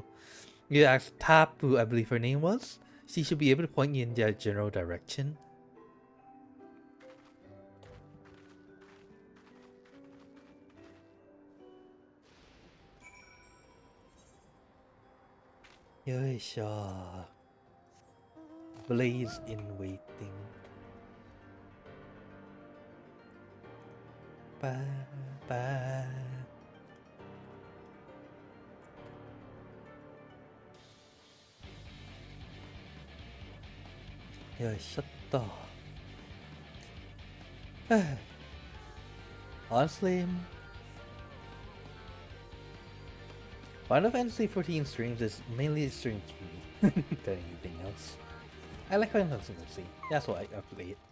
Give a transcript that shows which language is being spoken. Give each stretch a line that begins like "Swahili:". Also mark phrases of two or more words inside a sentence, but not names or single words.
English: You asked Tapu, I believe her name was. She should be able to point you in their general direction. Yoisha. Blaze in waiting. Ba ba. Yoisha. Honestly, Final Fantasy 14 streams is mainly a stream to me than anything else. I like Final Fantasy. That's why I play it.